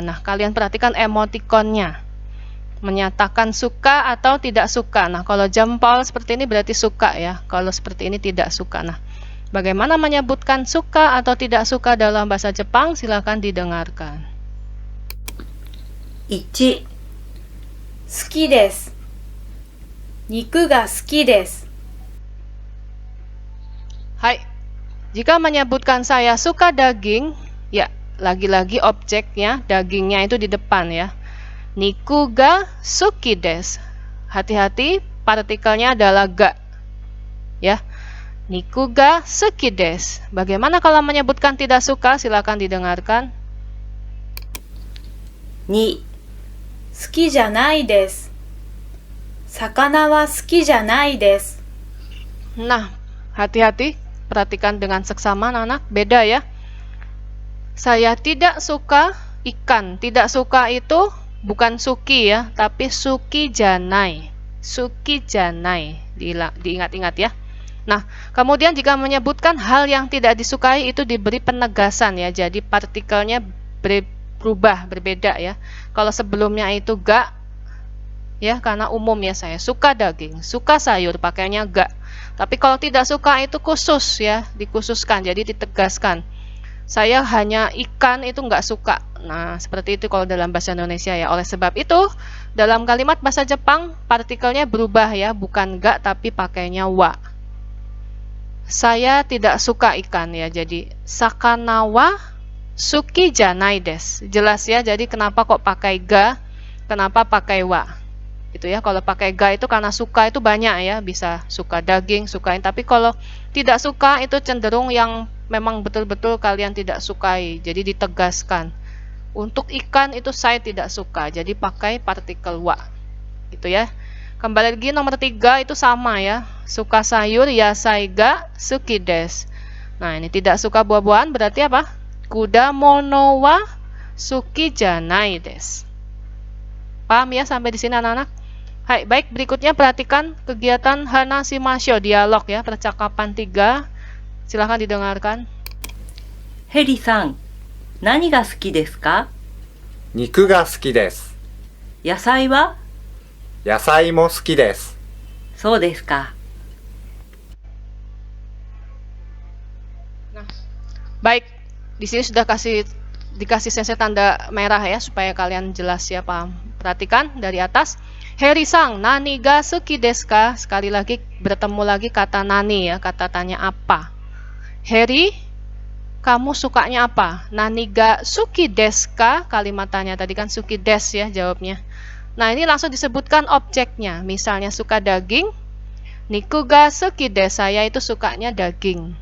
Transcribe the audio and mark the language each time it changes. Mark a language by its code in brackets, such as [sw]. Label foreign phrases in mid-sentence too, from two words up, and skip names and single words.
[id] Nah, kalian perhatikan emotikonnya. Menyatakan suka atau tidak suka. Nah, kalau jempol seperti ini berarti suka ya. Kalau seperti ini tidak suka. Nah, bagaimana menyebutkan suka atau tidak suka dalam bahasa Jepang? Silakan didengarkan. 1. [ja] 好きです。肉が好きです。 [id] Jika menyebutkan saya suka daging, ya lagi-lagi objeknya, dagingnya itu di depan ya. [ja] 肉が好きです. [id] Hati-hati, partikelnya adalah ga. Ya. [ja] 肉が好きです. [id] Bagaimana kalau menyebutkan tidak suka? Silakan didengarkan. 2. [ja] 好きじゃないです。魚は好きじゃないです。 [id] Nah, hati-hati, perhatikan dengan seksama anak-anak, beda ya. Saya tidak suka ikan. Tidak suka itu bukan suki ya, tapi [ja] 好きじゃない. 好きじゃない. [id] Diingat-ingat ya. Nah, kemudian jika menyebutkan hal yang tidak disukai itu diberi penegasan ya. Jadi partikelnya berubah, berbeda ya. Kalau sebelumnya itu ga ya, karena umum ya, saya suka daging, suka sayur, pakainya ga. Tapi kalau tidak suka itu khusus ya, dikhususkan, jadi ditegaskan. Saya hanya ikan itu nggak suka. Nah, seperti itu kalau dalam bahasa Indonesia ya. Oleh sebab itu, dalam kalimat bahasa Jepang partikelnya berubah ya, bukan ga tapi pakainya wa. Saya tidak suka ikan ya, jadi [ja] 魚は好きじゃないです. [id] Jelas ya, jadi kenapa kok pakai ga, kenapa pakai wa. Gitu ya, kalau pakai ga itu karena suka itu banyak ya, bisa suka daging, sukain. Tapi kalau tidak suka itu cenderung yang memang betul-betul kalian tidak sukai, jadi ditegaskan. Untuk ikan itu saya tidak suka, jadi pakai partikel wa. Gitu ya. Kembali lagi nomor 3 itu sama ya, suka sayur [ja] 野菜が好きです. [id] Nah, ini tidak suka buah-buahan berarti apa? [ja] 果物は好きじゃないです. [id] Paham ya sampai di sini anak-anak? Hai, baik, berikutnya perhatikan kegiatan hanashimasho, dialog ya, percakapan 3. Silahkan didengarkan. [ja] ヘリさん、何が好きですか？肉が好きです。野菜は？野菜も好きです。そうですか。 [id] Nah, baik, di sini sudah dikasih sensei tanda merah ya supaya kalian jelas ya, paham. Perhatikan dari atas. [ja] ヘリさん、何が好きですか? [id] Sekali lagi bertemu lagi kata nani ya, kata tanya apa. Heri, kamu sukanya apa? [ja] 何が好きですか? [id] Kalimat tanya tadi kan [ja] 好きです [id] ya jawabnya. Nah, ini langsung disebutkan objeknya. Misalnya suka daging, [ja] 肉が好きです, [id] saya itu sukanya daging.